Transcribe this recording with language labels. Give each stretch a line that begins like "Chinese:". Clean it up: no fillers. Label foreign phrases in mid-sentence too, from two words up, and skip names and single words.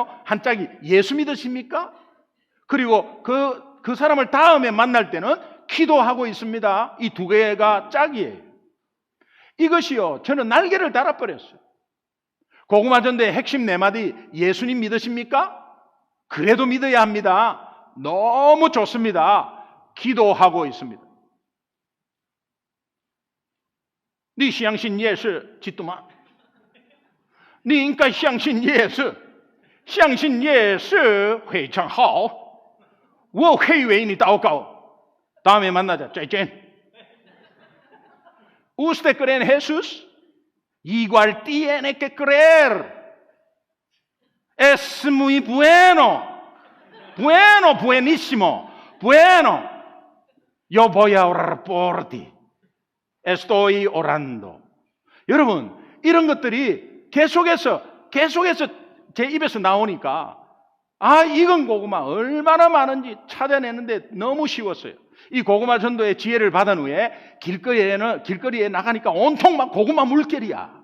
Korean: 한 짝이 예수 믿으십니까? 그리고 그 사람을 다음에 만날 때는 기도하고 있습니다. 이 두 개가 짝이에요. 이것이요, 저는 날개를 달아버렸어요. 고구마 전도의 핵심 4마디, 예수님 믿으십니까? 그래도 믿어야 합니다. 너무 좋습니다. 기도하고 있습니다.
Chinese: 你相信耶稣基督吗？你应该相信耶稣，相信耶稣非常好。我可以为你祷告，
Korean: 다음에 만나자. 쨍쨍.
Spanish: Usted cree en Jesús? Igual tiene que creer. Es muy bueno. Bueno, buenísimo. Bueno. Yo voy a orar por ti. Estoy orando.
Korean: 여러분, 이런 것들이 계속해서 제 입에서 나오니까 이건 고구마 얼마나 많은지 찾아내는데 너무 쉬웠어요. 이 고구마 전도의 지혜를 받은 후에 길거리에 나가니까 온통 막 고구마 물결이야.